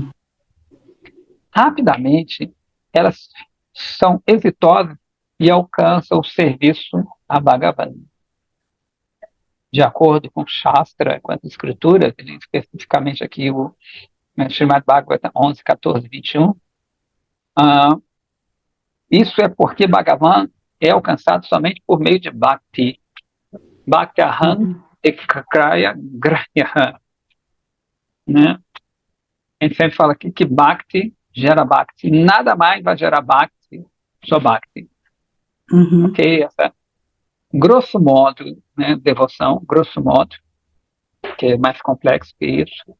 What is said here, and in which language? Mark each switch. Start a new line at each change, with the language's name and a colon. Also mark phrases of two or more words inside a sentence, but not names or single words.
Portuguese: Rapidamente, elas são exitosas e alcançam o serviço a Bhagavan. De acordo com o Shastra, com as escrituras, especificamente aqui o Srimad Bhagavatam 11, 14, 21, isso é porque Bhagavan é alcançado somente por meio de Bhakti.
Sanskrit: Bhaktyaham ekakraya grahya.
Portuguese: Né? A gente sempre fala aqui que Bhakti gera Bhakti. Nada mais vai gerar Bhakti, só Bhakti. Ok? Essa, grosso modo, né, devoção, grosso modo, que é mais complexo que isso.